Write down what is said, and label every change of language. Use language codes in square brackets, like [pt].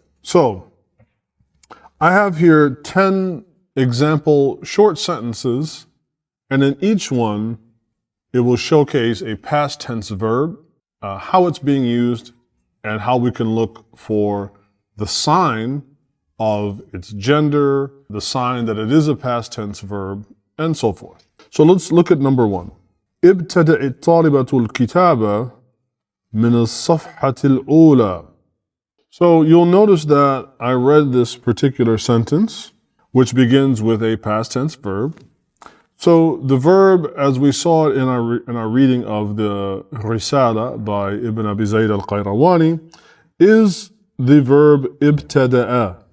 [en] So, I have here 10 example short sentences, and in each one, it will showcase a past tense verb, how it's being used, and how we can look for the sign of its gender, the sign that it is a past tense verb, and so forth. So let's look at number one. [ar] ابتدأت الطالبة الكتابة من الصفحة الأولى. [en] So you'll notice that I read this particular sentence, which begins with a past tense verb. So the verb, as we saw it in our reading of the Risala by Ibn Abi Zayd al-Qayrawani, is the verb ibtada'a.